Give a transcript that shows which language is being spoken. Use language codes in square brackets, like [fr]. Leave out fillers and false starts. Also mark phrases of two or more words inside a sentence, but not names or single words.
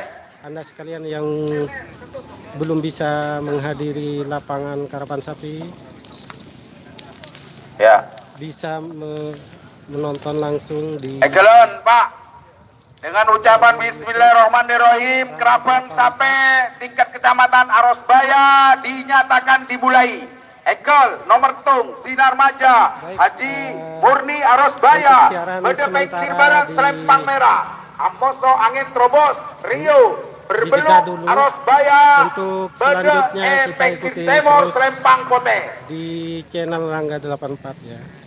[id] Anda sekalian yang belum bisa menghadiri lapangan karapan sapi, Ya. bisa menonton langsung di Enggelan Pak. Dengan ucapan Bismillahirrahmanirrahim, kerapan sampai tingkat kecamatan Arosbaya dinyatakan dimulai. Ekel nomor tung Sinar Maja Haji Murni Arosbaya Bede Pekir Barang Selempang Merah Amoso Angin Trobos Rio Berbelu Dijeda dulu. Arosbaya Untuk Bede selanjutnya kita Pekir ikuti Timur terus Selempang Pote. di channel Rangga 84 ya.